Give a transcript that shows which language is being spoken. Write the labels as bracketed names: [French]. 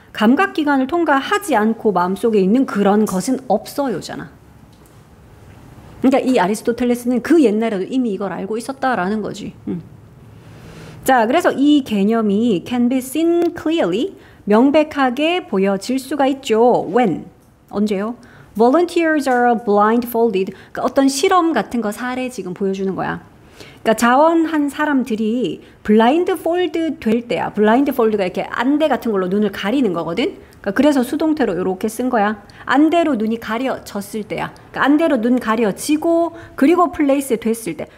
[Korean] 감각기관을 통과하지 않고 마음속에 있는 그런 것은 없어요잖아. 그러니까 이 아리스토텔레스는 그 옛날에도 이미 이걸 알고 있었다라는 거지. 자, 그래서 이 개념이 [English] can be seen clearly, [Korean] 명백하게 보여질 수가 있죠. [English] When? [Korean] 언제요? [English] Volunteers are blindfolded. [Korean] 그러니까 어떤 실험 같은 거 사례 지금 보여주는 거야. 그러니까 자원한 사람들이 블라인드폴드 될 때야. 블라인드폴드가 이렇게 안대 같은 걸로 눈을 가리는 거거든. 그러니까 그래서 수동태로 이렇게 쓴 거야. 안대로 눈이 가려졌을 때야. 그러니까 안대로 눈 가려지고 그리고 플레이스 됐을 때.